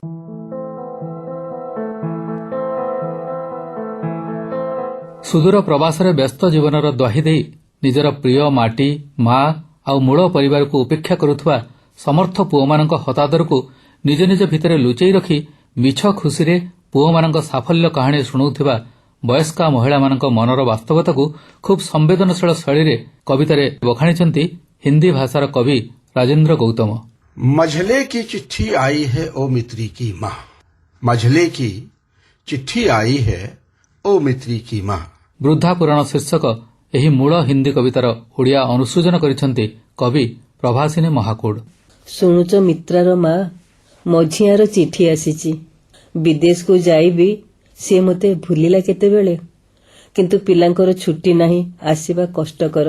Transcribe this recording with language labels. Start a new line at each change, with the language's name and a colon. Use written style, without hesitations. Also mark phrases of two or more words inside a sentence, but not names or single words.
Odia: ସୁଦୂର ପ୍ରବାସରେ ବ୍ୟସ୍ତ ଜୀବନର ଦ୍ୱାହି ଦେଇ ନିଜର ପ୍ରିୟ ମାଟି, ମା ଆଉ ମୂଳ ପରିବାରକୁ ଉପେକ୍ଷା କରୁଥିବା ସମର୍ଥ ପୁଅମାନଙ୍କ ହତାଦରକୁ ନିଜ ନିଜ ଭିତରେ ଲୁଚେଇ ରଖି ମିଛ ଖୁସିରେ ପୁଅମାନଙ୍କ ସାଫଲ୍ୟ କାହାଣୀ ଶୁଣାଉଥିବା ବୟସ୍କା ମହିଳାମାନଙ୍କ ମନର ବାସ୍ତବତାକୁ ଖୁବ୍ ସମ୍ବେଦନଶୀଳ ଶୈଳୀରେ କବିତାରେ ବଖାଣିଛନ୍ତି ହିନ୍ଦୀ ଭାଷାର କବି ରାଜେନ୍ଦ୍ର ଗୌତମ।
Hindi: मझले की चिट्ठी आई है ओ मित्री की माँ, मझले की चिट्ठी आई है ओ मित्री की माँ।
Odia: ବୃଦ୍ଧା ପୁରାଣ ଶୀର୍ଷକ ଏହି ମୂଳ ହିନ୍ଦୀ କବିତାର ଓଡ଼ିଆ ଅନୁସୃଜନ କରିଛନ୍ତି କବି ପ୍ରଭାସିନୀ ମହାକୁଡ଼। ଶୁଣୁଛ ମିତ୍ରାର ମା, ମଝିଆର ଚିଠି ଆସିଛି। ବିଦେଶକୁ ଯାଇବି, ସିଏ ମୋତେ ଭୁଲିଲା କେତେବେଳେ। କିନ୍ତୁ ପିଲାଙ୍କର ଛୁଟି ନାହିଁ, ଆସିବା କଷ୍ଟକର।